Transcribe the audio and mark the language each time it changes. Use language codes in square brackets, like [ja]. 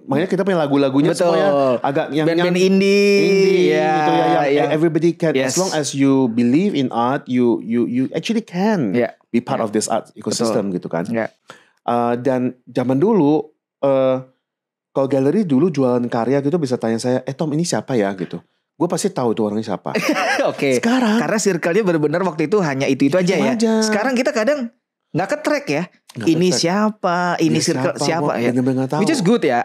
[id] Makanya kita punya lagu-lagunya semua agak yang band-band indie gitu ya, yang [en] everybody can, as long as you believe in art, you actually can be part of this art ecosystem [id] gitu kan. Dan zaman dulu kalau galeri dulu jualan karya gitu bisa tanya saya, Tom ini siapa ya gitu. Gue pasti tahu tuh orangnya siapa. Sekarang karena circle-nya benar-benar waktu itu hanya itu aja ya. Sekarang kita kadang nggak ke-track ya. Ini siapa? Ini circle siapa ya? [en] Which is good [id] ya.